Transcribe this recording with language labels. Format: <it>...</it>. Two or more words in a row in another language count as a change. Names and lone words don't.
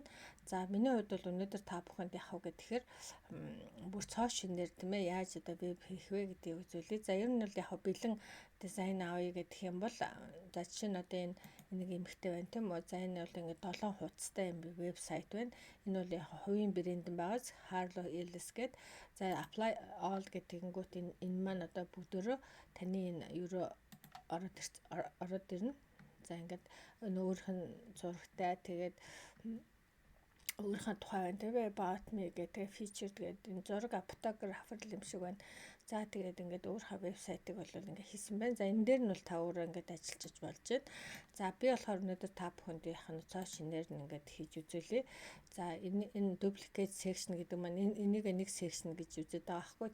<mn>За миний хувьд бол өнөөдөр та бүхэнд яах вэ гэхээр бүр цоо шинээр тийм ээ яаж одоо веб хийх вэ гэдгийг үзүүлье. За ер нь бол яг бэлэн дизайн авъя гэх юм бол за жишээ нь одоо нэг эмхтэй байна тийм үү. За энэ бол ингээд 7 хуудастай юм вебсайт байна. Энэ бол яг хувийн брэнд байгаас Harlow Ellis гэдэг. За</mn> <en>apply all</en> <mn>гэдэгэнгүүт энэ маань одоо бүгдөө таны энэ ерөө ороод ирнэ. За ингээд өөрийнх нь зурагтай тэгээд өөрийнхөө тухай байна тийм ээ,</mn> <en>about me</en> <mn>гэдэг featured гэдэг энэ зураг фотографер юм шиг байна. За тэгээд ингээд өөрийнхөө вебсайтыг бол ингээд хийсэн байна. За энэ дээр нь бол та өөрөө ингээд ажиллаж болж байна. За би болохоор өнөөдөр та бүхэнд яах нь цоо шинээр нь ингээд хийж үзүүлье. За энэ</mn> <en>duplicate section</en> <mn>гэдэг маань энийг нэг section гэж үзээд байгаа байхгүй.</mn>